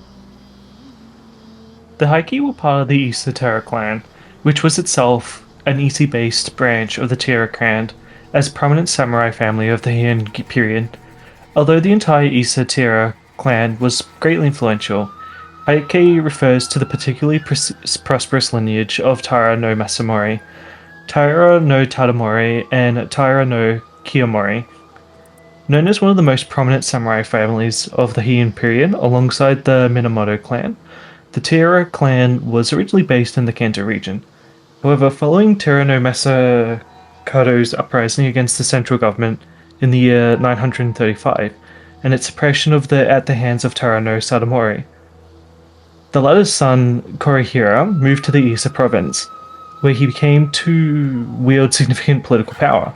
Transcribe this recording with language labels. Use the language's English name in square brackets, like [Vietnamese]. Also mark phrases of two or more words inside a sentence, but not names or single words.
[English] The Heike were part of the Issa Terra clan, which was itself an Issei-based branch of the Terra clan, as a prominent samurai family of the Heian period. Although the entire Issa Terra clan was greatly influential, Heike refers to the particularly prosperous lineage of Taira no Masamori, Taira no Tadamori, and Taira no Kiyomori. Known as one of the most prominent samurai families of the Heian period, alongside the Minamoto clan, the Taira clan was originally based in the Kanto region. However, following Taira no Masakato's uprising against the central government in the year 935, and its suppression at the hands of Taira no Sadamori, the latter's son, Korihira, moved to the Issa province, where he became to wield significant political power.